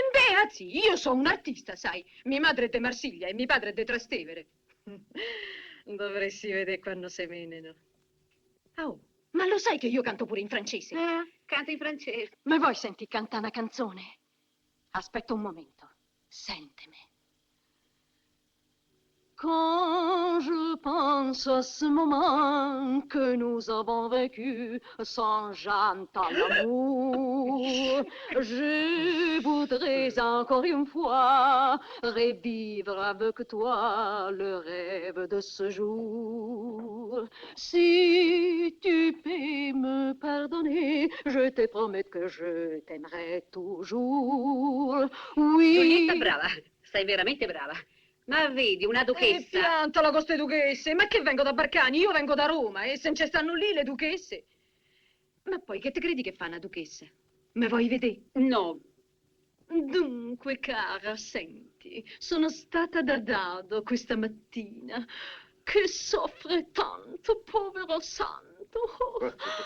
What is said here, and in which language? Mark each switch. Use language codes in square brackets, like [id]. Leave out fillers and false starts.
[it] Beh, anzi, io sono un artista, sai. Mia madre è de Marsiglia e mio padre è de Trastevere. Dovresti vedere quando si menano. Oh, ma lo sai che io canto pure in francese? Canta in francese. Ma vuoi senti cantare una canzone? Aspetta un momento. Sentimi. [fr] Quand je pense à ce moment que nous avons vécu sans janter l'amour, je voudrais encore une fois revivre avec toi le rêve de ce jour. Si tu peux me pardonner, je te promets que je t'aimerai toujours. Oui. [it] Giulietta, brava, sei veramente brava. Ma vedi, una duchessa... Piantala con queste duchesse, ma che vengo da Barcani? Io vengo da Roma e se non ci stanno lì le duchesse. Ma poi che te credi che fa una duchessa? Me vuoi vedere? No. Dunque, cara, senti, sono stata da dado questa mattina, che soffre tanto, povero santo.